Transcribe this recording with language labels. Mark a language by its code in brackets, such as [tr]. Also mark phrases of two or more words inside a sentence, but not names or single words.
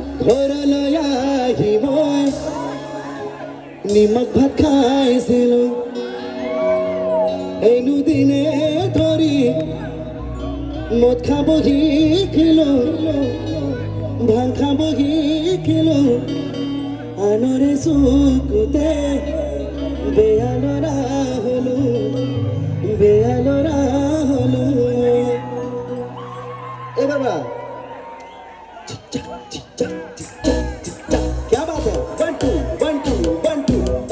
[as] ঘৰলৈ আহি মই নিমখ ভাত খাইছিলোঁ এনো দিনে ধৰি মদ খাব শিকিলোঁ ভাং খাব শিকিলোঁ আনৰে চকুতে বেয়া ল'ৰা হ'লো [hi] ए बाबा क्या बात है 1 2 1 2